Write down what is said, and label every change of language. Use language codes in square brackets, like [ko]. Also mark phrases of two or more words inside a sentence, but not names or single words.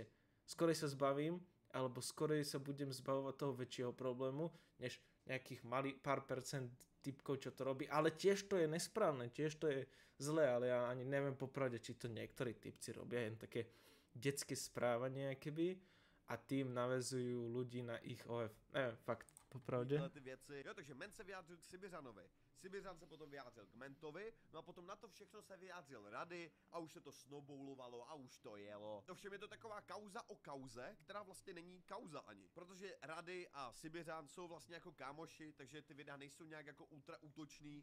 [sk] Skorej sa zbavím, alebo skorej sa budem zbavovať toho väčšieho problému, než nejakých pár percent typkov, čo to robí. Ale tiež to je nesprávne, tiež to je zlé, ale ja ani neviem popravde, či to niektorí typci robia jen také detské správanie keby a tým navezujú ľudí na ich OF. Neviem, fakt. Popravdě? [cs] Ty věci. Jo, takže Men se vyjádřil k Sibizanovi. Sibizan se potom vyjádřil k Mentovi, no a potom na to všechno se vyjádřil Rady a už se to snowballovalo a už to jelo. To všem je to taková kauza o kauze, která vlastně není kauza ani. Protože Rady a Sibizan jsou vlastně jako kámoši, takže ty videa nejsou nějak jako ultra útočný.